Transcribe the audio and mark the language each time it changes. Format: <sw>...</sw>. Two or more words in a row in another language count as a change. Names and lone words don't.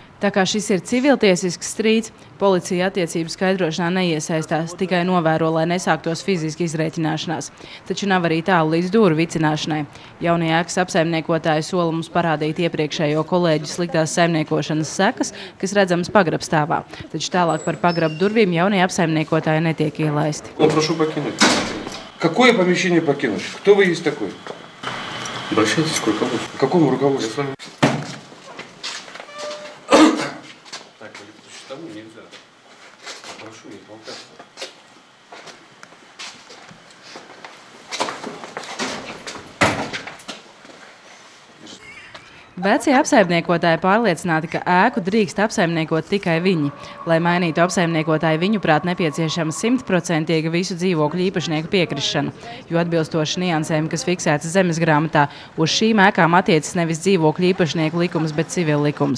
<lv>Tā kā šis ir civiltiesisks strīds, policija attiecību skaidrošanā neiesaistās, tikai novēro, lai nesāktos fiziski izrēķināšanās. Taču nav arī tālu līdz dūru vicināšanai. Jaunie ēkas apsaimniekotāji sola mums parādīt iepriekšējo kolēģu sliktās saimniekošanas sekas, kas redzamas pagrabstāvā. Taču tālāk par pagrabu durvīm jaunie apsaimniekotāji netiek ielaisti.</lv> <ru>Прошу покинуть. Какое помещение покинуть? Кто вы есть такой? Обращайтесь к руководству. К какому руководству? Так, тому нельзя. Прошу не толкаться.</ru> <lv>Vecie apsaimniekotāji pārliecināti, ka ēku drīkst apsaimniekot tikai viņi. Lai mainītu apsaimniekotāju, viņuprāt nepieciešama 100% visu dzīvokļu īpašnieku piekrišana, jo atbilstoši niansēm, kas fiksētas zemesgrāmatā, uz šīm ēkām attiecas nevis dzīvokļu īpašnieku likums, bet civil likums.</lv>